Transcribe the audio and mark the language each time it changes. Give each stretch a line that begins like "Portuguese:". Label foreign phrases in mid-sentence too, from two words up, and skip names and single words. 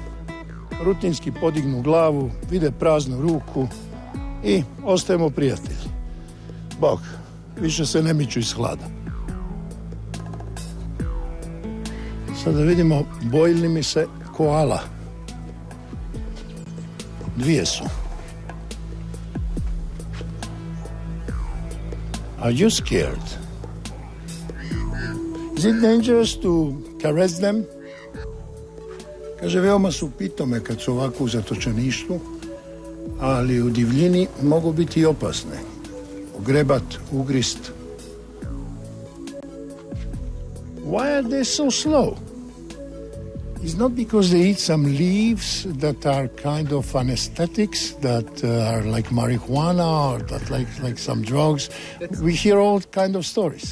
Croatian: Rutinski podignu glavu, vide praznu ruku i ostajemo prijatelji. Bog, više se ne miču iz hlada. Sada vidimo, bojili mi se koala. 2 su.
English: Are you scared? Is it dangerous to caress them?
Croatian: Kaže, veoma su pitome kad su ovako u zatočeništvu, ali u divljini mogu biti i opasne. Ugrebat, ugrist.
English: Why are they so slow? It's not because they eat some leaves that are kind of anesthetics, that are like marijuana or that like some drugs. We hear all kind of stories.